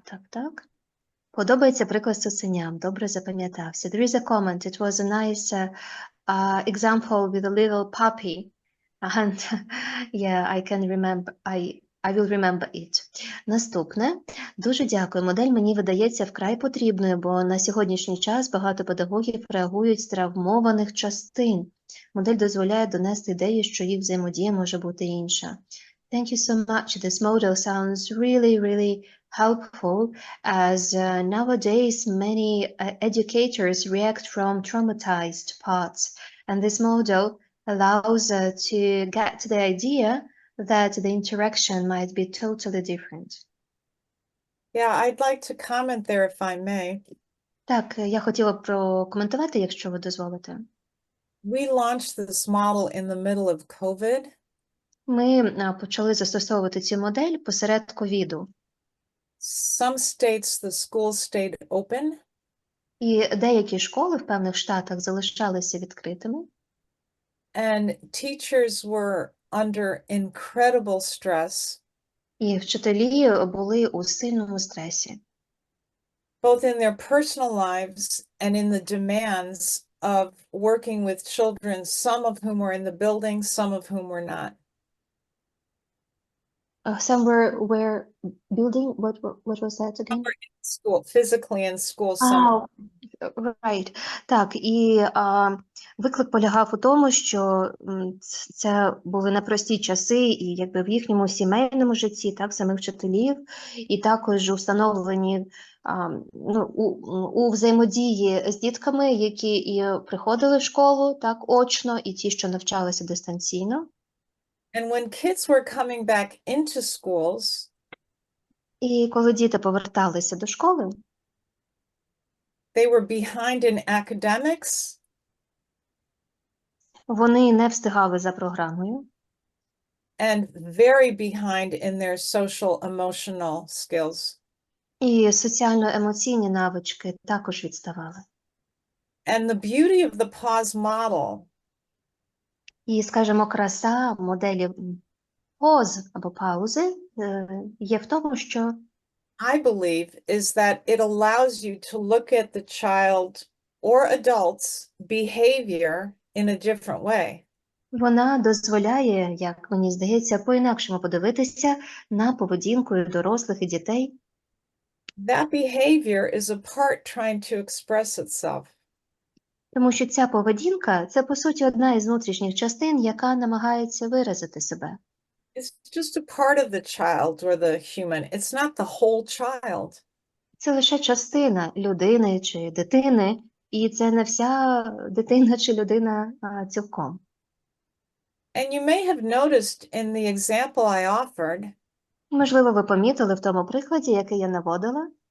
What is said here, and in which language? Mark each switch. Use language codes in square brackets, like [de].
[uk] Так. Подобається приклад з цуценям. Добре запам'ятався. [en] There is a comment. It was a nice example with a little puppy. And yeah, I can remember. I will remember it. [uk] Наступне. Дуже дякую. Модель мені видається вкрай потрібною, бо на сьогоднішній час багато педагогів реагують з травмованих частин. Модель дозволяє донести ідею, що їх взаємодія може бути інша. [en] Thank you so much. This model sounds really helpful as nowadays many educators react from traumatized parts, and this model allows to get to the idea that the interaction might be totally different. Yeah, I'd like to comment there if I may. [uk] Так, я хотіла б прокоментувати, якщо ви дозволите. [en] We launched this model in the middle of COVID. [uk] Ми почали застосовувати цю модель посеред ковіду. [en] Some states, the schools stayed open. [uk] І деякі школи в певних штатах залишалися відкритими. [en] And teachers were under incredible stress. [uk] І вчителі були у сильному стресі. [en] Both in their personal lives and in the demands of working with children, some of whom were in the building, some of whom were not. Some were building, what was that again? School, physically in school, some. Right. [uk] Так, і виклик полягав у тому, що це були непрості часи, і якби в їхньому сімейному житті, так, самих вчителів, і також у встановленні у взаємодії з дітками, які і приходили в школу, так, очно, і ті, що навчалися дистанційно. [en] And when kids were coming back into schools, [uk] і коли діти поверталися до школи, [en] they were behind in academics. [uk] Вони не встигали за програмою. [en] And very behind in their social emotional skills. [uk] І соціально-емоційні навички також відставали. [en] And the beauty of the P.A.U.S.E model. [uk] І, скажімо, краса моделі P.A.U.S.E або паузи є в тому, що [en] I believe is that it allows you to look at the child or adult's behavior in a different way. [uk] Вона дозволяє, як мені здається, по-інакшому подивитися на поведінку і дорослих, і дітей. [en] That behavior is a part trying to express itself. [uk] Тому що ця поведінка – це, по суті, одна із внутрішніх частин, яка намагається виразити себе. [en] It's just a part of the child or the human. It's not the whole child. [uk] Це лише частина людини чи дитини, і це не вся дитина чи людина цілком. [en] And you may have noticed in the example I offered. [uk] Можливо, ви помітили в тому прикладі, який я наводила,